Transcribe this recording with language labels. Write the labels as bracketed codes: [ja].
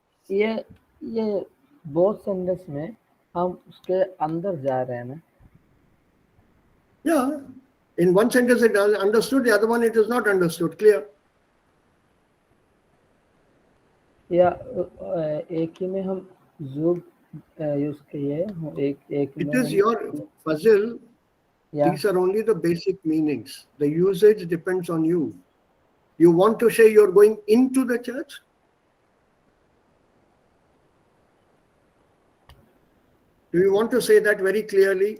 [hi] ये both sentence में हम उसके अंदर जा रहे हैं ना. [en] Yeah, in one sentence it is understood, the other one it is not understood. Clear? [hi] या एक ही में हम ज़ूम यूज किए एक [en] It [hi] में [en] is your puzzle. [hi] या [en] These are only the basic meanings. The usage depends on you. You want to say you're going into the church? Do you want to say that very clearly?